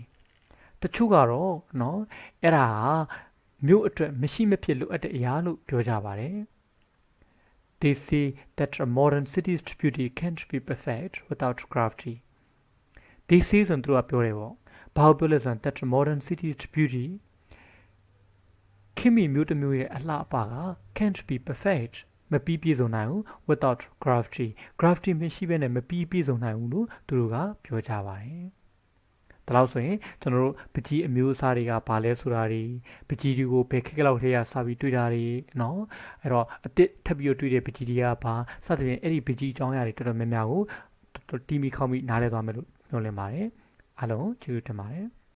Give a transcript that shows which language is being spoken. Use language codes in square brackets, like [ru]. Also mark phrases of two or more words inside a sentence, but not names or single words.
[my] တချို့ကတော့เนาะအဲ့ဒါမြို့အတွက်မရှိမဖြစ်လိုအပ်တဲ့အရာလို့ပြောကြပါတယ် [en] They say that a modern city's beauty can't be perfect without graffiti. They say [my] ဆိုသူကပြောတယ်ပေါ့ဘာလို့ပြောလဲဆိုတော့ [en] that a modern city's beauty [my] ခင်မီမြို့တစ်မြို့ရဲ့အလှအပက [en] can't be perfect [my] မပြီးပြည့်စုံနိုင်ဘူး [en] without graffiti. [my] Graffiti မရှိဘဲနဲ့မပြီးပြည့်စုံနိုင်ဘူးလို့သူတို့ကပြောကြပါတယ်ဒါလို့ဆိုရင်ကျွန်တော်တို့ပကြီးအမျိုးအစားတွေကဘာလဲဆိုတာတွေပကြီးတွေကိုဘယ်ခက်လောက်ထဲကစပြီးတွေ့တာတွေเนาะအဲ့တော့အစ်စ်ထပ်ပြီးတွေ့တဲ့ပကြီးတွေကဘာစသဖြင့်အဲ့ဒီပကြီးအကြောင်းအရာတွေတော်တော်များများကိုတီးမိခေါက်မိနားလဲသွားမယ်လို့ပြောလင်းပါတယ်အားလုံးကျေးဇူးတင်ပါတယ်